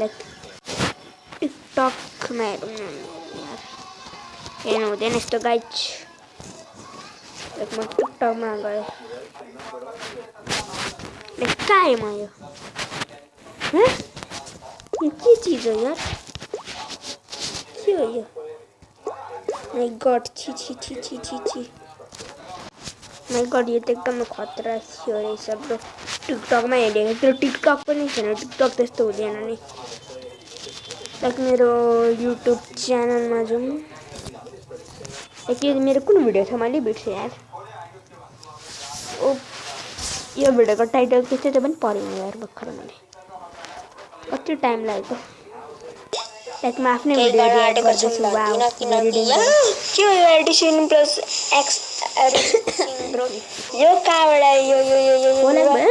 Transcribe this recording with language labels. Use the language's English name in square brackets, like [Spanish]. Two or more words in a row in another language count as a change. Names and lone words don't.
[Nepali] लाइक टिकटकमा हेरौँ न यार, हेर्नु हुँदैन यस्तो गाइज। एक म टिकटकमा गएँ कहाँ म यो के चिज हो यार के हो यो [English] my god [Nepali] छी छी छी छी छी छी [English] my god [Nepali] यो त एकदमै खतरा थियो रहेछ ब्रो टिकटकमा हेरेको त्यो टिकटक पनि छैन टिकटक त्यस्तो हुँदैन नि लाइक मेरो युट्युब च्यानलमा जाउँ यो मेरो कुन भिडियो थियो मैले बिर्सेँ यार ओ यो भिडियोको टाइटल के थियो त्यो पनि पढिनँ यार भर्खर मैले कति टाइम लाग्यो लाइक म आफ्नै भिडियो एडिट गर्दैछु [English] wow very danger [Nepali] के हो यो [English] edition plus x edition bro [Nepali] यो कहाँबाट यो यो यो यो यो